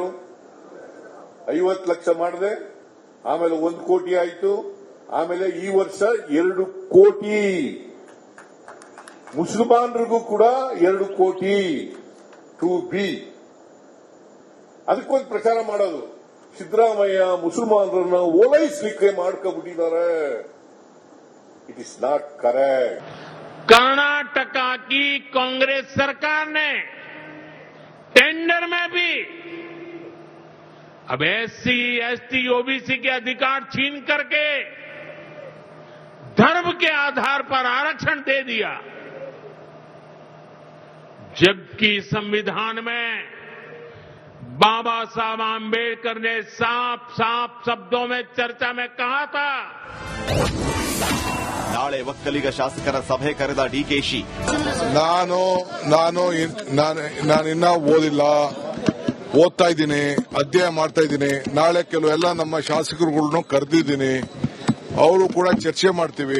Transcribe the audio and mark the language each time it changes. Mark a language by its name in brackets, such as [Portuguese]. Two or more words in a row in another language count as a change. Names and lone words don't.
[Kannada] 50 ಲಕ್ಷ ಮಾಡಿದೆ, ಆಮೇಲೆ 1 ಕೋಟಿ ಆಯಿತು, ಆಮೇಲೆ ಈ ವರ್ಷ 2 ಕೋಟಿ. ಮುಸಲ್ಮಾನರಿಗೂ ಕೂಡ 2 ಕೋಟಿ [English] to be. [Kannada] ಅದಕ್ಕೊಂದು ಪ್ರಚಾರ ಮಾಡೋದು. ಸಿದ್ದರಾಮಯ್ಯ ಮುಸಲ್ಮಾನರನ್ನ ಓಲೈಸಲಿಕ್ಕೆ ಮಾಡ್ಕೊಬಿಟ್ಟಿದ್ದಾರೆ. [English] It is not correct. [Hindi] कर्नाटका की कांग्रेस सरकार ने टेंडर में भी अब एससी, एसटी, ओबीसी के अधिकार छीन करके धर्म के आधार पर आरक्षण दे दिया, जबकि संविधान में बाबा साहब आंबेडकर ने साफ साफ शब्दों में चर्चा में कहा था. [Kannada] ನಾಳೆ ಒಕ್ಕಲಿಗ ಶಾಸಕರ ಸಭೆ ಕರೆದ ಡಿಕೆಶಿ. ನಾನು ಇನ್ನ ಓದಿಲ್ಲ, ಓದ್ತಾ ಇದ್ದೀನಿ, ಅಧ್ಯಯನ ಮಾಡ್ತಾ ಇದ್ದೀನಿ. ನಾಳೆ ಕೆಲವೆಲ್ಲ ನಮ್ಮ ಶಾಸಕರುಗಳನ್ನು ಕರೆದಿದ್ದೀನಿ. ಅವರು ಕೂಡ ಚರ್ಚೆ ಮಾಡ್ತೀವಿ.